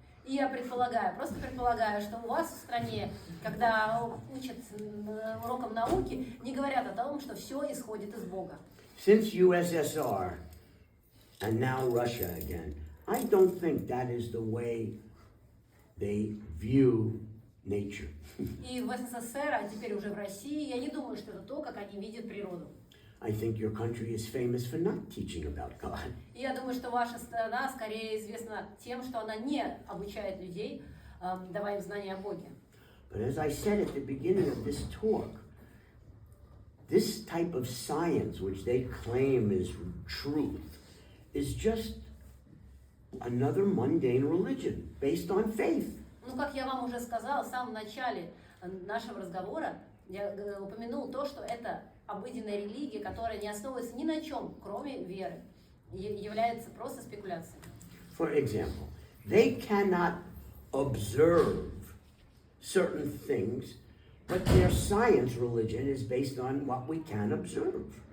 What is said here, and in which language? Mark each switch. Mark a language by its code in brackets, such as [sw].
[ru] И я предполагаю, просто предполагаю, что у вас в стране, когда учат урокам науки, не говорят о том, что все исходит из Бога. [en] Since USSR, and now Russia again, I don't think that is the way they view nature. [ru] И в СССР, а теперь уже в России, я не думаю, что это то, как они видят природу. [en] I think your country is famous for not teaching about God. [ru] И я думаю, что ваша страна скорее известна тем, что она не обучает людей, давая им знания о Боге. [en] But as I said at the beginning of this talk, this type of science, which they claim is truth, is just another mundane religion based on faith. [ru] Ну, как я вам уже сказала в самом начале нашего разговора, я упомянул то, что это обыденная религия, которая не основывается ни на чем, кроме веры, является просто спекуляцией. [en] For example, they cannot observe certain things, but their science religion is based on what we can observe.